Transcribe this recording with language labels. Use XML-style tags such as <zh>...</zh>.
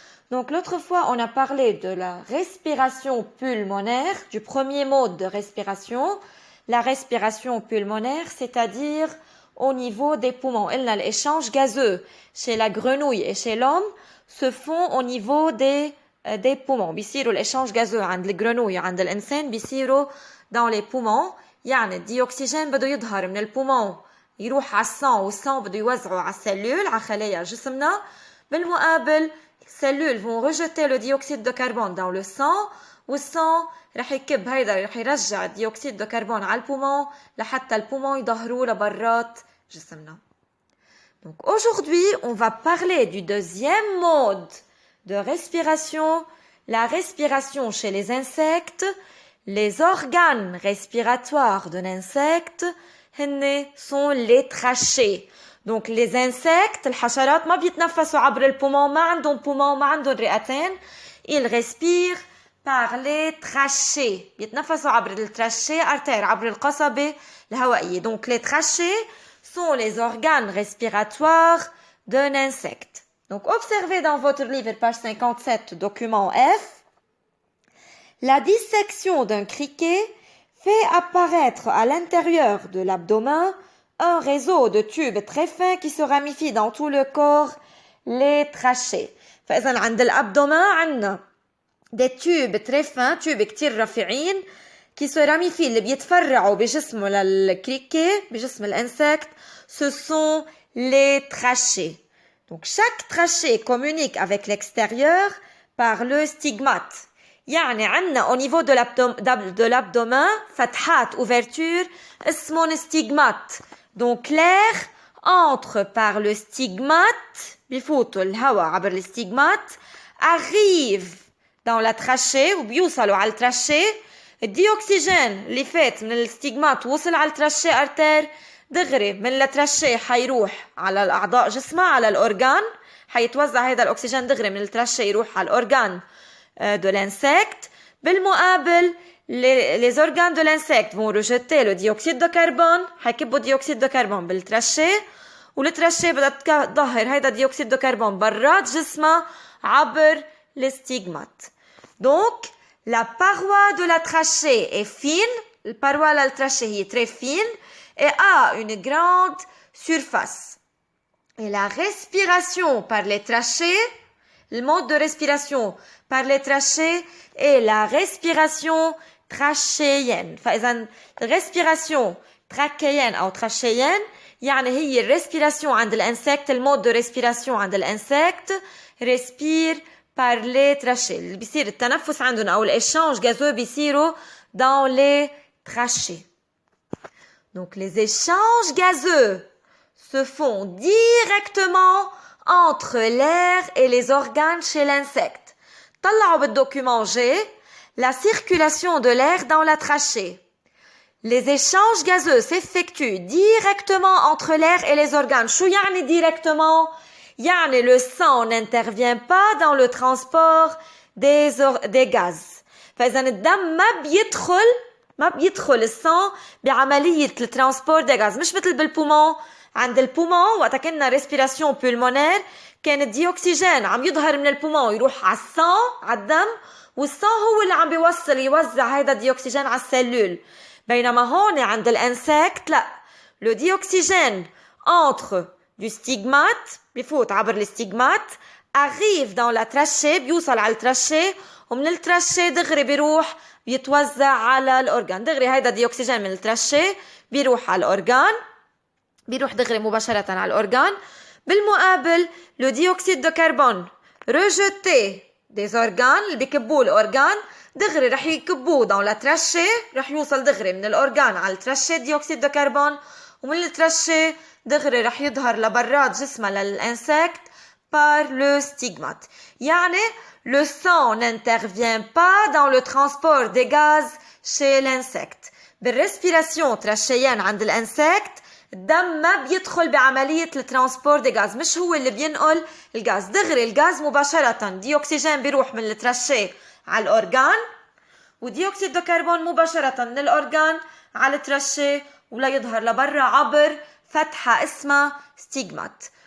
<fr>Donc l'autre fois, on a parlé de la respiration pulmonaire, du premier mode de respiration, la respiration pulmonaire, c'est-à-dire au niveau des poumons. L'échange gazeux chez la grenouille et chez l'homme se font au niveau des poumons.</fr> <ar>بيصيروا</ar> <fr>l'échange gazeux</fr> <ar>عند الجرنوي عند الإنسان بيصيروا</ar> <fr>dans les poumons.</fr> <ar>يعني الديوكسيجين بده يظهر من البومون يروح على الصان والصان بده يوزعه على السلول على خلايا جسمنا. بالمقابل</ar> <fr>cellules vont rejeter le dioxyde de carbone dans le sang</fr> <ar>والصان رح يكب هيدا رح يرجع الديوكسيد</ar> <fr>de carbone</fr> <ar>على البومون لحتى البومون يظهروه لبرات جسمنا.</ar> <fr>Donc aujourd'hui, on va parler du deuxième mode de respiration, la respiration chez les insectes. Les organes respiratoires d'un insecte sont les trachées. Donc les insectes,</fr> <ar>الحشرات ما بيتنفسوا عبر البومون، ما عندهم poumon، ما عندهم رئتين.</ar> <fr>Ils respirent par les trachées.</fr> <ar>بيتنفسوا عبر التراشيه artère، عبر القصبة الهوائية.</ar> <fr>Donc les trachées sont les organes respiratoires d'un insecte. Donc, observez dans votre livre, page 57, document F, la dissection d'un criquet fait apparaître à l'intérieur de l'abdomen un réseau de tubes très fins qui se ramifient dans tout le corps, les trachées.</fr> <ar>فإذا عند الأبدومين عندنا</ar> <fr>des tubes très fins, tubes</fr> <ar>كتير رفيعين</ar> <fr>qui se ramifient,</fr> <ar>اللي بيتفرعوا بجسمه للكريكي بجسم الإنسكت,</ar> <fr>ce sont les trachées. Donc, chaque trachée communique avec l'extérieur par le stigmate.</fr> <ar>يعني عندنا</ar> <fr>au niveau de l'abdomen</fr> <ar>فتحات ouverture اسمهم stigmate.</ar> <fr>Donc l'air entre par le stigmate</fr> <ar>بيفوتوا الهواء عبر</ar> <fr>le stigmate arrive dans la trachée</fr> <ar>وبيوصلوا على التراشيه. الديوكسيجين اللي فات من الستيغمات وصل على التراشيه ارتير دغري من التراشيه حيروح على الاعضاء جسمها على الاورغان. حيتوزع هذا الاكسجين دغري من التراشيه يروح على الاورغان</ar> <fr>de l'insecte.</fr> <ar>بالمقابل</ar> <fr>les organes de l'insecte vont rejeter le dioxyde de carbone.</fr> <ar>حيكبوا</ar> <fr>dioxyde de carbone</fr> <ar>بالتراشيه والتراشيه بدها تظهر هيدا dioxyde de carbone برات جسمها عبر الستيغمات.</ar> <fr>Donc la paroi de la trachée est fine, la paroi de la trachée est très fine et a une grande surface. Et la respiration par les trachées, le mode de respiration par les trachées est la respiration trachéenne.</fr> <ar>فإذا</ar> <fr>respiration trachéenne</fr> <ar>أو trachéenne يعني هي الريسبيراسيون عند الانسكت. المود</ar> <fr>de respiration</fr> <ar>عند الانسكت</ar> <fr>respire par les trachées.</fr> <ar>اللي بيصير التنفس عندهم أو</ar> <fr>l'échange gazeux</fr> <ar>بيصيروا</ar> <fr>dans les trachées. Donc les échanges gazeux se font directement entre l'air et les organes chez l'insecte.</fr> <ar>طلعوا</ar> <fr>بالdocument G la circulation de l'air dans la trachée. Les échanges gazeux s'effectuent directement entre l'air et les organes.</fr> <ar>شو يعني</ar> <fr>directement؟</fr> <ar>يعني</ar> <fr>le sang n'intervient pas dans le transport des gaz.</fr> <ar>فإذا الدم ما بيدخل السان بعملية الترانسبور دي غاز. مش مثل بالبومون. عند البومون وقت كنا ريسبيراسيون بولمونير كان الديوكسيجين عم يظهر من البومون يروح على السان على الدم والسان هو اللي عم يوزع هيدا الديوكسيجين على السلول. بينما هون عند الانسكت لا,</ar> <fr>le dioxygène entre du stigmate</fr> <ar>بيفوت عبر الستيغمات</ar> <fr>arrive dans la trachée</fr> <ar>بيوصل على التراشيه ومن التراشيه دغري بيروح بيتوزع على الأورغان. دغري هيدا ديوكسيجين من التراشيه بيروح على الأورغان, بيروح دغري مباشرة على الأورغان. بالمقابل</ar> <fr>le dioxyde de carbone rejeté des organes</fr> <ar>اللي بيكبوه الأورغان دغري رح يكبوه</ar> <fr>dans la trachée.</fr> <ar>رح يوصل دغري من الأورغان على التراشيه ديوكسيد</ar> <fr>de carbone</fr> <ar>ومن التراشيه دغري رح يظهر لبرات جسمها للإنسكت</ar> <fr>par le stigmate.</fr> <ar>يعني</ar> <fr>le sang n'intervient pas dans le transport des gaz chez l'insecte.</fr> <ar>بالrespiration trachéenne عند الانسكت الدم ما بيدخل بعملية الترانسبور دي غاز، مش هو اللي بينقل الغاز، دغري الغاز مباشرة ديوكسيجين بيروح من الترشي على الأورغان، وديوكسيد دو كربون مباشرة من الأورغان على الترشي ولا يظهر لبرا عبر فتحة اسمها stigmate.</ar>